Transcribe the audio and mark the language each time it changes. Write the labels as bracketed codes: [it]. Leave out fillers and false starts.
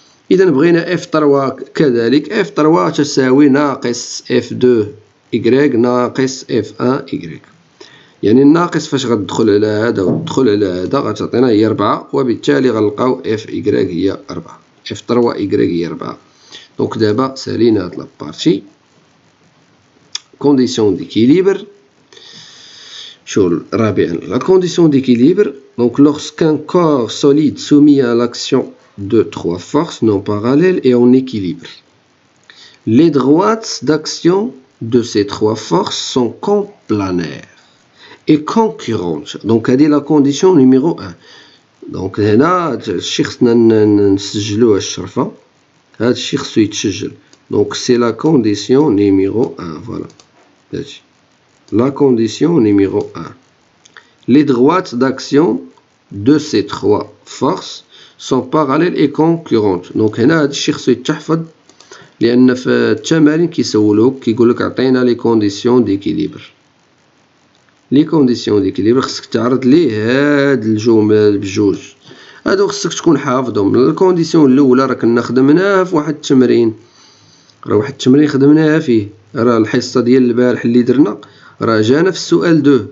[ar] إذا بغينا اف 3 كذلك، اف 3 تساوي ناقص اف 2 إكغيك ناقص اف ان إكغيك. يعني الناقص فاش غتدخل على هذا وتدخل على هذا غتعطينا هي 4، وبالتالي غنلقاو اف إكغيك هي 4، اف 3 إكغيك هي 4. دونك دابا سالينا هاد لابارتي. [fr] كونديسيون ديكيليبر. [ar] شو رابعا [fr] la condition d'équilibre. Donc lorsqu'un corps solide soumis à l'action de 3 forces non parallèles est en équilibre, les droites d'action de ces 3 forces sont complanaires et concurrentes. Donc [ar] هذه [fr] la condition numéro 1. [ar] Donc هنا هادشي خصنا نسجلوه الشرفة، هادشي خصو يتسجل. [fr] Donc c'est la condition numéro 1. Voilà. [ar] هادشي [fr] la condition numéro 1. Les droites d'action de ces 3 forces sont parallèles et concurrentes. [ar] Donc هنا هاد الشيء خصو يتحفظ، لأن في التمارين كيسولوك كيقولك عطينا لي كونديسيون ديكيليبر. لي كونديسيون ديكيليبر خصك تعرض ليه هاد الجمل بجوج، هادو خصك تكون حافظهم. الكونديسيون الأولى راه كنا خدمناها في واحد التمرين، راه واحد التمرين خدمناها فيه، راه الحصة ديال البارح اللي درنا راه جانا في السؤال 2.